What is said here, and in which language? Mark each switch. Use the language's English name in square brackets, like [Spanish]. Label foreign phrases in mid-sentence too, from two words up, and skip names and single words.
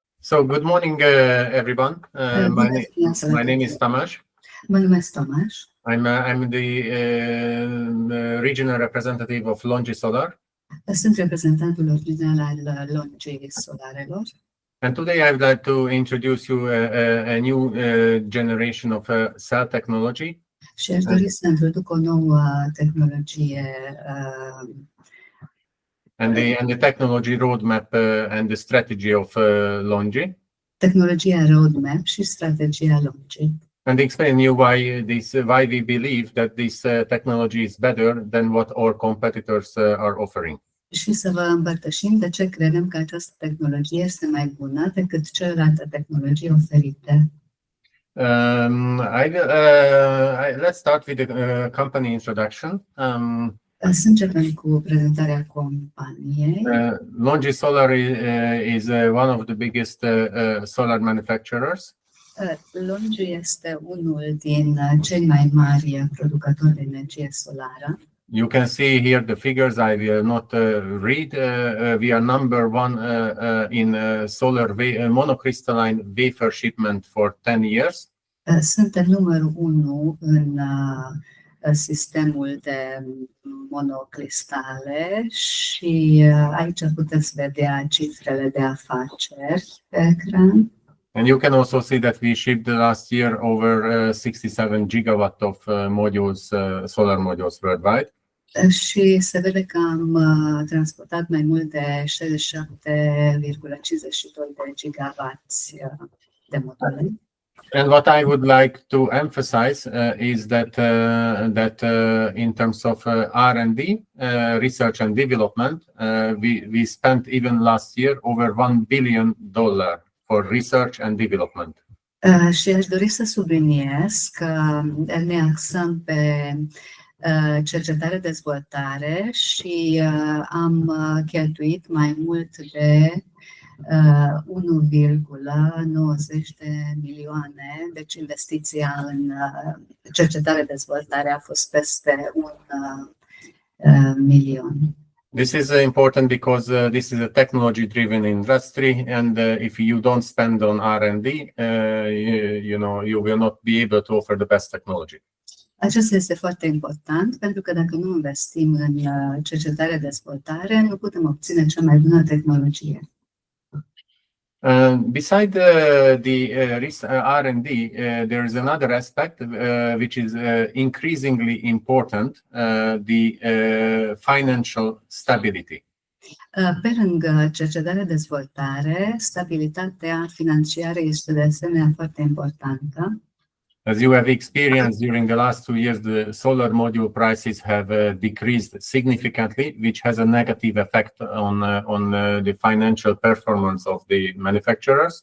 [English] So, good morning, everyone. My name is Tamás. [Romanian] Mă numesc Tamás. [English] I'm the regional representative of LONGI Solar. [Romanian] Sunt reprezentantul original al LONGI Solarelor. [English] And today I would like to introduce you a new generation of cell technology. [Romanian] Și aș dori să introduc o nouă tehnologie [English] and the technology roadmap and the strategy of LONGI. [Romanian] Tehnologia roadmap și strategia LONGI. [English] And explain you why we believe that this technology is better than what our competitors are offering. [Romanian] Și să vă împărtășim de ce credem că această tehnologie este mai bună decât celelalte tehnologii oferite. [English] Let's start with the company introduction. [Romanian] Să începem cu prezentarea companiei. [English] LONGI Solar is one of the biggest solar manufacturers. [Romanian] LONGI este unul din cei mai mari producători de energie solară. [English] You can see here the figures. I will not read. We are number one in solar monocrystalline wafer shipment for 10 years. [Romanian] Suntem numărul 1 în sistemul de monocristale și aici puteți vedea cifrele de afaceri pe ecran. [English] And you can also see that we shipped last year over 67 gigawatt of modules, solar modules worldwide. [Romanian] Și se vede că am transportat mai mult de 67,52 de gigawatts de module. [English] And what I would like to emphasize is that in terms of R&D, research and development, we spent even last year over $1 billion for research and development. [Romanian] Și aș dori să subliniez că ne axăm pe cercetare-dezvoltare și am cheltuit mai mult de 1,90 de milioane, deci investiția în cercetare-dezvoltare a fost peste 1 milion. [English] This is important because this is a technology-driven industry, and if you don't spend on R&D, you will not be able to offer the best technology. [Romanian] Acesta este foarte important, pentru că dacă nu investim în cercetare-dezvoltare, nu putem obține cea mai bună tehnologie. [English] Beside the R&D, there is another aspect which is increasingly important, the financial stability. [Romanian] Pe lângă cercetare-dezvoltare, stabilitatea financiară este de asemenea foarte importantă. [English] As you have experienced during the last 2 years, the solar module prices have decreased significantly, which has a negative effect on the financial performance of the manufacturers.